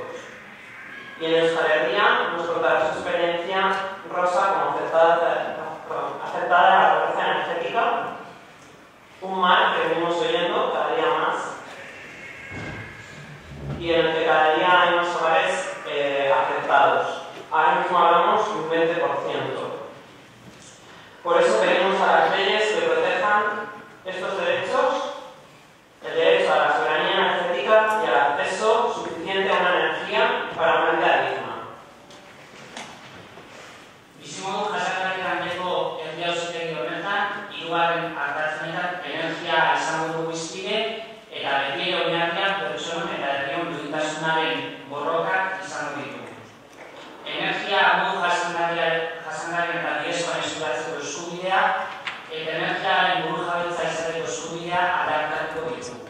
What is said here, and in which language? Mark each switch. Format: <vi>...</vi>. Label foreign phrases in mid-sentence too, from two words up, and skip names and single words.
<es>Y en Euskal Herria nos contará su experiencia Rosa como afectada de la pobreza energética, un mal que venimos oyendo cada día más y en el que cada día hay más hogares afectados. Ahora mismo hablamos de un 20%. Por eso pedimos a las leyes que protejan estos derechos, el derecho a la soberanía energética y al acceso suficiente a una energía para una vida digna.</es> <eu>Bizimodu jasangarri gaineko herri auzitegi honetan, hirugarren ardatzenetan energia izango dugu hizpide eta beti oinarriak pertsonen eta herrion duintasunaren borrokak izango ditu. Energia modu jasangarrien eta bidezkoan eskuratzeko eskubidea eta energiaren burujabetza izateko eskubidea aldarrikatuko ditugu.</eu>